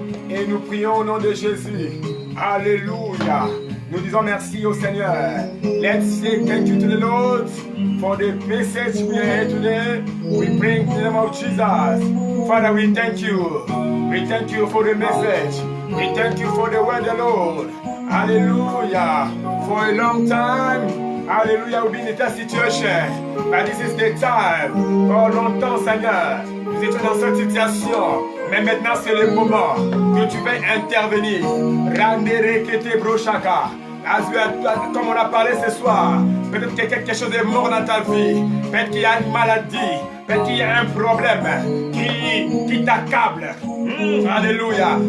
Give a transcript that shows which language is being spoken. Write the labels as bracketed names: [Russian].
[French] Et nous prions au nom de Jésus. Alléluia. Nous disons merci au Seigneur. [English] Let's say thank you to the Lord for the message we are here today. We bring in the name of Jesus. Father, we thank you. We thank you for the message. We thank you for the word of the Lord. Hallelujah. For a long time, hallelujah, we've been in that situation. But this is the time. [French] For longtemps, Seigneur, nous étions dans cette situation. Mais maintenant, c'est le moment que tu vas intervenir. Randere kete brochaka. Comme on a parlé ce soir, peut-être que quelque chose est mort dans ta vie. Peut-être qu'il y a une maladie. Peut-être qu'il y a un problème qui t'accable. Alléluia.